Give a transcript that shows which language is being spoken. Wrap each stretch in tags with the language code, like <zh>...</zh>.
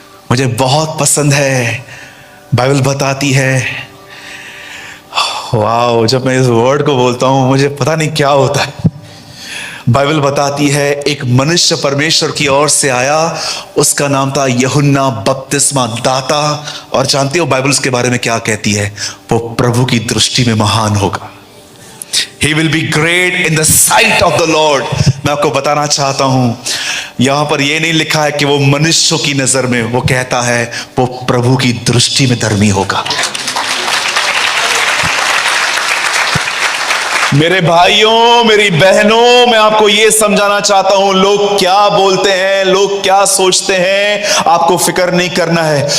<hi>मुझे बहुत पसंद है, बाइबल बताती है, वाह, जब मैं इस वर्ड को बोलता हूं मुझे पता नहीं क्या होता है। बाइबल बताती है एक मनुष्य परमेश्वर की ओर से आया, उसका नाम था यूहन्ना बपतिस्मा दाता। और जानते हो बाइबल उसके बारे में क्या कहती है? वो प्रभु की दृष्टि में महान होगा।</hi> <en>He will be great in the sight of the Lord।</en> <hi>मैं आपको बताना चाहता हूं, यहां पर यह नहीं लिखा है कि वो मनुष्यों की नजर में, वो कहता है वो प्रभु की दृष्टि में धर्मी होगा। मेरे भाइयों, मेरी बहनों, मैं आपको यह समझाना चाहता हूं, लोग क्या बोलते हैं, लोग क्या सोचते हैं, आपको फिक्र नहीं करना है।</hi>